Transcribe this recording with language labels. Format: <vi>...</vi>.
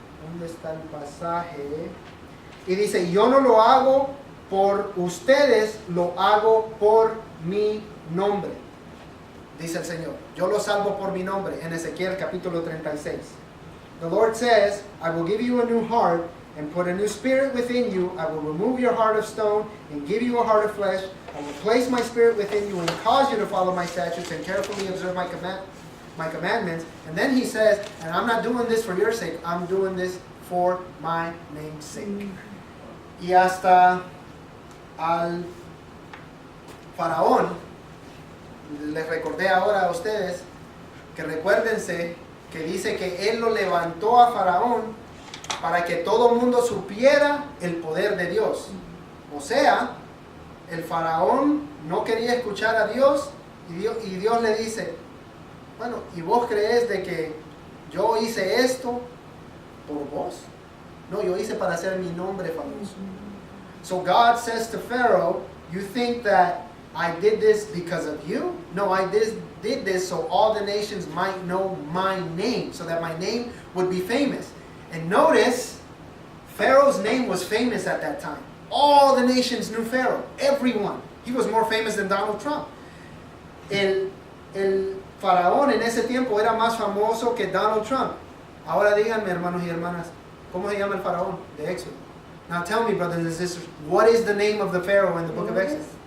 <es>¿Dónde está el pasaje? Y dice, yo no lo hago por ustedes, lo hago por mi nombre. Dice el Señor, yo lo salvo por mi nombre, en Ezequiel capítulo 36.</es> <en>The Lord says, I will give you a new heart and put a new spirit within you. I will remove your heart of stone and give you a heart of flesh. I will place my spirit within you and cause you to follow my statutes and carefully observe my commandments. And then he says, and I'm not doing this for your sake, I'm doing this for my name's sake.</en> <es>Y hasta al faraón, les recordé ahora a ustedes que recuérdense que dice que él lo levantó a faraón para que todo el mundo supiera el poder de Dios. O sea, el faraón no quería escuchar a Dios y Dios le dice, bueno, ¿y vos crees de que yo hice esto por vos? No, yo hice para hacer mi nombre famoso.</es> <en>So God says to Pharaoh, you think that I did this because of you? No, I did this so all the nations might know my name, so that my name would be famous. And notice, Pharaoh's name was famous at that time. All the nations knew Pharaoh. Everyone. He was more famous than Donald Trump.</en> <es>El faraón en ese tiempo era más famoso que Donald Trump. Ahora díganme, hermanos y hermanas, ¿cómo se llama el faraón de Éxodo?</es> <en>Now tell me, brothers and sisters, what is the name of the Pharaoh in the book of Exodus?</en>